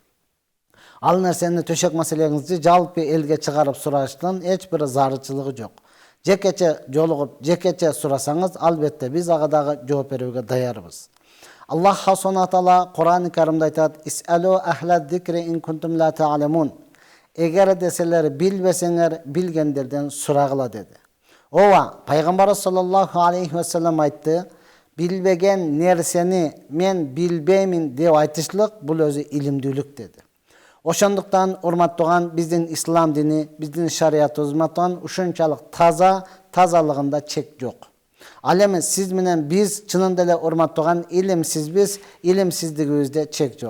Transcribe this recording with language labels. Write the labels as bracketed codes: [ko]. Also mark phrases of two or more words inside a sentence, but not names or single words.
[ky] Ал нерсени төшөк маселеңизди жалпы элге чыгарып сураштын эч бир зарычылыгы жок. Жекече жолугуп, жекече сурасаңыз, албетте биз ага дагы жооп берүүгө даярбыз. [ar] الله سبحانه تعالى [ky] Кур'ан-ы Каримде айтат: [ar] "اسألوا أهل الذكر إن كنتم لا تعلمون." [ky] Эгер деселер билбесеңер, билгендерден сурагыла деди. Ооба, пайгамбарыбыз [ar] صلى الله عليه وسلم [ky] айтты: "Билбеген нерсени мен билбеймин" деп айтышлык бул өзү илимдүүлүк деди. Ошондуктан урматтууган, биздин ислам дини, биздин шариятыбыз ушунчалык тазалыгында чек жок. Ал эми сиз менен биз чынында эле урматтууган илимсизбиз, илимсиздигибизде чек жок.